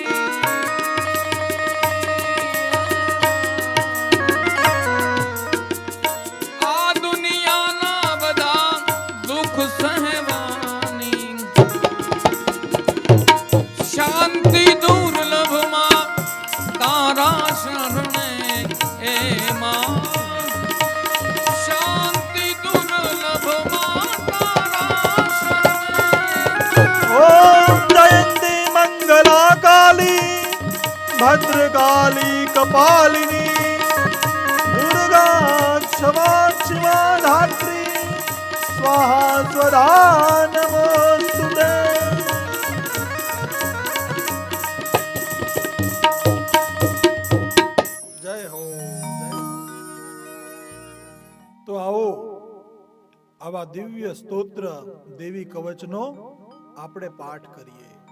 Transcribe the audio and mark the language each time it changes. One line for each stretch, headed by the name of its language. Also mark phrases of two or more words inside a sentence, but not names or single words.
Gujarati: આ દુનિયાના બધા દુઃખ સહેવાની શાંતિ દુર્લભમાં તારા શરણે એમાં શાંતિ દુર્લભમાં તારા શરણે
Sanskrit: ओम जयंती मंगला काली भद्रकाली कपालिनी दुर्गा क्षमा शिवा धात्री स्वाहा स्वधा नमोस्तुते.
Gujarati: જય હો, જય. તો આવો આવા દિવ્ય સ્તોત્ર દેવી કવચનો આપણે પાઠ કરીએ.